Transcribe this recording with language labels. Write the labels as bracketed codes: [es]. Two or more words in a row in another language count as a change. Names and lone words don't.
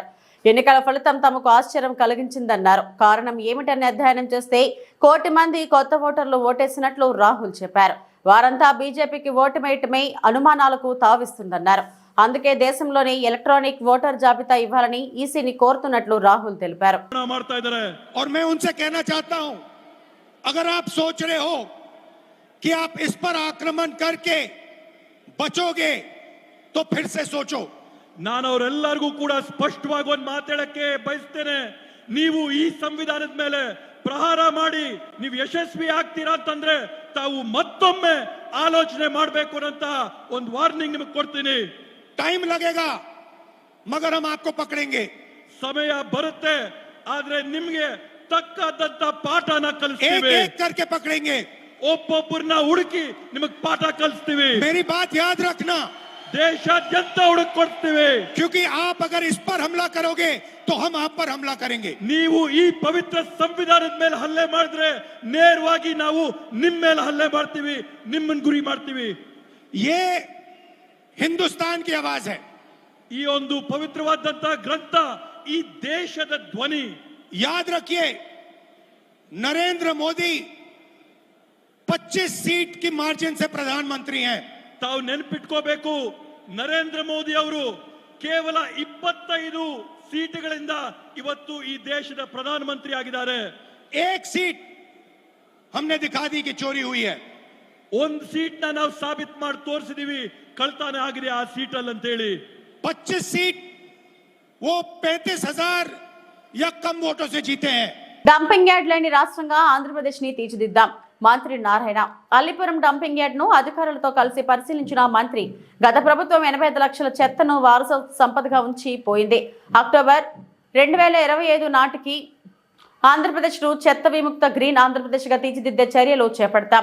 [te] ఎన్నికల ఫలితం తమకు ఆశ్చర్యం కలిగించిందన్నారు. కారణం ఏమిటని అధ్యయనం చేస్తే 1 కోటి మంది కొత్త ఓటర్లు ఓటేసినట్లు రాహుల్ చెప్పారు. వారంతా బీజేపీకి ఓటు వేయటమే అనుమానాలకు తావిస్తుందన్నారు. అందుకే దేశంలోని [en] electronic voter [te] జాబితా ఇవ్వాలని ఈసీని కోరుతున్నట్లు రాహుల్ తెలిపారు. [hi] अगर आप सोच रहे हो कि आप इस पर आक्रमण करके बचोगे तो फिर से सोचो. [kn] ನಾನು ಅವರೆಲ್ಲರಿಗೂ ಕೂಡ ಸ್ಪಷ್ಟವಾಗಿ ಒಂದು ಮಾತಾಡಕ್ಕೆ ಬಯಸ್ತೇನೆ. ನೀವು ಈ ಸಂವಿಧಾನದ ಮೇಲೆ ಪ್ರಹಾರ ಮಾಡಿ ನೀವು ಯಶಸ್ವಿ ಆಗ್ತೀರಾ ಅಂತಂದ್ರೆ ತಾವು ಮತ್ತೊಮ್ಮೆ ಆಲೋಚನೆ ಮಾಡಬೇಕು ಅಂತ ಒಂದು ವಾರ್ನಿಂಗ್ ನಿಮಗೆ ಕೊಡ್ತೀನಿ. [hi] टाइम लगेगा मगर हम आपको पकड़ेंगे. [kn] ಸಮಯ ಬರುತ್ತೆ, ಆದ್ರೆ ನಿಮಗೆ ತಕ್ಕದಂತ ಪಾಠನ ಕಲಿಸ್ತೀವಿ. [hi] एक करके पकड़ेंगे, [kn] ಒಬ್ಬೊಬ್ಬರನ್ನ ಹುಡುಕಿ ನಿಮಗೆ ಪಾಠ ಕಲಿಸ್ತೀವಿ. [hi] मेरी बात याद रखना, [kn] ದೇಶಾದ್ಯಂತ ಹುಡುಕಿ ಕೊಡ್ತೀವಿ. [hi] क्योंकि आप अगर इस पर हमला करोगे तो हम आप पर हमला करेंगे. [kn] ನೀವು ಈ ಪವಿತ್ರ ಸಂವಿಧಾನದ ಮೇಲೆ ಹಲ್ಲೆ ಮಾಡಿದ್ರೆ ನೇರವಾಗಿ ನಾವು ನಿಮ್ಮ ಮೇಲೆ ಹಲ್ಲೆ ಮಾಡ್ತೀವಿ, ನಿಮ್ಮನ್ನ ಗುರಿ ಮಾಡ್ತೀವಿ. [hi] ये हिंदुस्तान की आवाज है. [kn] ಈ ಒಂದು ಪವಿತ್ರವಾದಂತ ಗ್ರಂಥ ಈ ದೇಶದ ಧ್ವನಿ. [hi] याद रखिए, नरेंद्र मोदी 25 सीट की मार्जिन से प्रधानमंत्री हैं. [kn] ತಾವು ನೆನಪಿಟ್ಕೋಬೇಕು, ನರೇಂದ್ರ ಮೋದಿ ಅವರು ಕೇವಲ 25 ಸೀಟುಗಳಿಂದ ಇವತ್ತು ಈ ದೇಶದ ಪ್ರಧಾನಮಂತ್ರಿ ಆಗಿದ್ದಾರೆ. [hi] एक सीट हमने दिखा दी कि चोरी हुई है. [kn] ಒಂದು ಸೀಟ್ ನಾವು ಸಾಬೀತು ಮಾಡಿ ತೋರಿಸಿದೀವಿ ಕಳ್ತನ ಆಗಿದೆ ಆ ಸೀಟಲ್ಲಿ ಅಂತ ಹೇಳಿ. [hi] 25 सीट वो 35,000 या कम वोटों से जीते हैं. [en] dumping yard [te] లేని రాష్ట్రంగా ఆంధ్రప్రదేశ్ ని తీర్చిదిద్దాం, మంత్రి నారాయణ. అల్లిపురం [en] dumping yard [te] ను అధికారులతో కలిసి పరిశీలించిన మంత్రి, గత ప్రభుత్వం 85 లక్షల చెత్తను వారసత్వ సంపదగా ఉంచి పోయింది. అక్టోబర్ 2025 నాటికి ఆంధ్రప్రదేశ్ ను చెత్త విముక్త గ్రీన్ ఆంధ్రప్రదేశ్ గా తీర్చిదిద్దే చర్యలు చేపడతాం.